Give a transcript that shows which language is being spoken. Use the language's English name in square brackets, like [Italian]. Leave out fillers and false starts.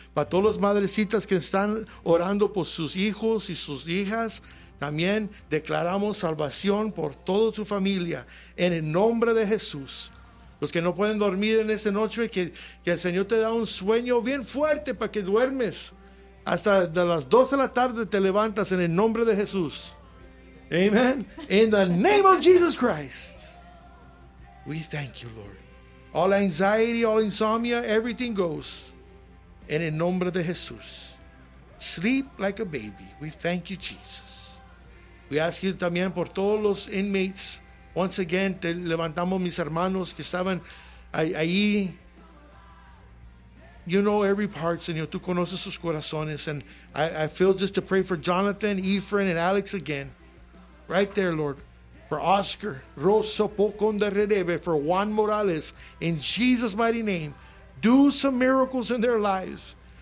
[Spanish] Para todas las madrecitas que están orando por sus hijos y sus hijas, también declaramos salvación por toda su familia en el nombre de Jesús. Los que no pueden dormir en esta noche, que el Señor te da un sueño bien fuerte para que duermes. Hasta de las 12 de la tarde te levantas en el nombre de Jesús. [English] Amen. In the name of Jesus Christ, we thank you, Lord. All anxiety, all insomnia, everything goes. [Spanish] En el nombre de Jesús. [English] Sleep like a baby. We thank you, Jesus. We ask you [Spanish] también por todos los [English] inmates. [Spanish] Once again, te levantamos mis hermanos que estaban ahí. [English] You know every part, [Spanish] Señor. Tú conoces sus corazones. [English] And I feel just to pray for Jonathan, Ephraim, and Alex again. Right there, Lord. For Oscar, Rosso Pocon de Redeve, for Juan Morales. In Jesus' mighty name, do some miracles in their lives.